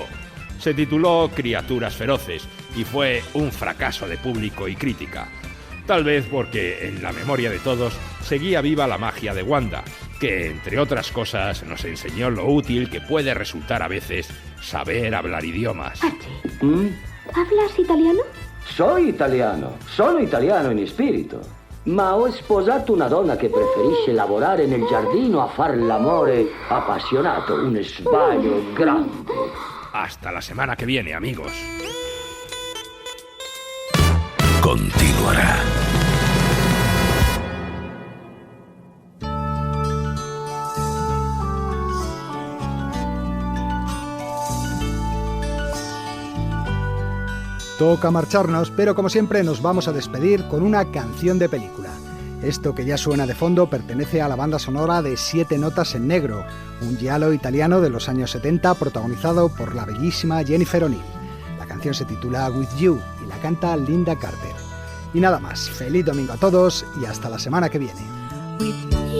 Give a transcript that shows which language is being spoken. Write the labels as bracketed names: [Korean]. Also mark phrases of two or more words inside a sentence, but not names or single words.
[Spanish] Se tituló Criaturas feroces y fue un fracaso de público y crítica. Tal vez porque en la memoria de todos seguía viva la magia de Wanda, que entre otras cosas nos enseñó lo útil que puede resultar a veces saber hablar idiomas. ¿Hablas italiano? [Italian] Sono italiano in spirito, ma ho sposato una donna che preferisce lavorare nel giardino a far l'amore appassionato, un sbaglio grande. [Spanish] Hasta la semana que viene, amigos. Continuará. Toca marcharnos, pero como siempre nos vamos a despedir con una canción de película. Esto que ya suena de fondo pertenece a la banda sonora de 7 notas en negro, un giallo italiano de los años 70 protagonizado por la bellísima Jennifer O'Neill. La canción se titula With You y la canta Linda Carter. Y nada más, feliz domingo a todos y hasta la semana que viene.